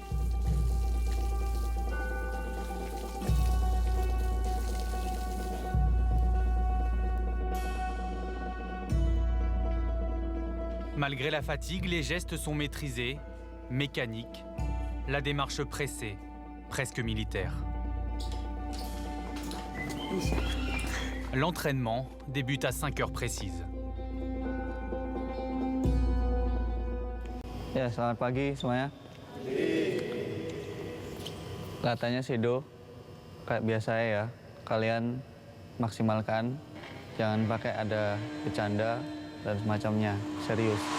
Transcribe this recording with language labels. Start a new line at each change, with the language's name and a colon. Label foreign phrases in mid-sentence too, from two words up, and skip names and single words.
French: Malgré la fatigue, les gestes sont maîtrisés, mécaniques, la démarche pressée, presque militaire. L'entraînement débute à 5 heures précises.
Indonesian: Ya, selamat pagi semuanya. Latihannya Sido, kayak biasa ya. Kalian maksimalkan, jangan pakai ada bercanda dan semacamnya, serius.